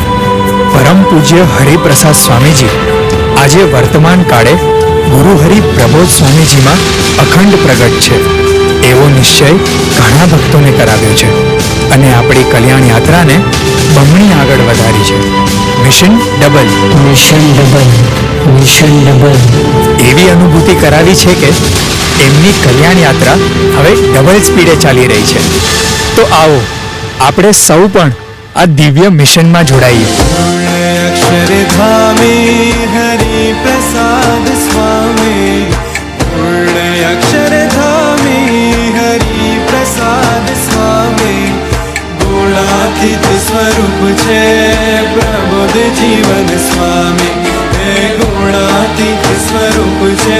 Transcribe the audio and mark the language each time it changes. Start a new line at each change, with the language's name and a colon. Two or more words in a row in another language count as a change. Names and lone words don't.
Gujarati: પરમ પૂજ્ય હરિપ્રસાદ સ્વામીજી આજે વર્તમાન કાળે ગુરુ હરિ પ્રબોધ સ્વામીજીમાં અખંડ પ્રગટ છે એવો નિશ્ચય ઘણા ભક્તોને કરાવ્યો છે અને આપણી કલ્યાણ યાત્રાને બમણી આગળ વધારી છે.
English: mission double, mission double, mission double.
Gujarati: એવી અનુભૂતિ કરાવી છે કે એમની કલ્યાણ યાત્રા હવે
English: double speed
Gujarati: ચાલી રહી છે. તો આવો આપણે સૌ પણ આ દિવ્ય મિશનમાં જોડાઈએ. અક્ષરધામે હરિ પ્રસાદ સ્વામી, પૂર્ણ અક્ષરધામે હરિ પ્રસાદ સ્વામી, ગુણાતીત સ્વરૂપ છે પ્રબોધ જીવન સ્વામી, હે ગુણાતીત સ્વરૂપ